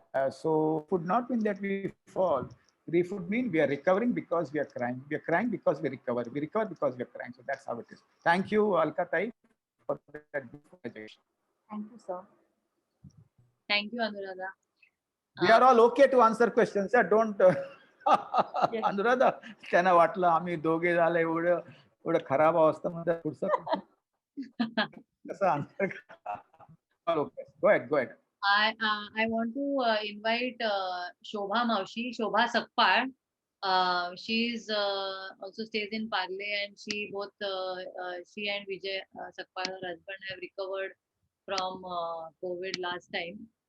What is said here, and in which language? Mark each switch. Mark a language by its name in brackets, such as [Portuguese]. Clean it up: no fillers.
[English] So would not mean that we fall. Grief would mean we are recovering because we are crying. We are crying because we recover. We recover because we are crying. So that's how it is. Thank you, Alka Tai, for that beautiful presentation. Thank you, sir. Thank you, Anuradha. We are all okay to answer questions. Don't. [Marathi] Anuradha, त्यांना वाटलं आम्ही दोघे झाले एवढं खराब अवस्थेमध्ये कसं answer. [English] Go ahead. I want to invite Shobha Maushi, Shobha Sakpal. She is also stays in Parle, and she and Vijay Sakpal, her husband, have recovered from COVID last time.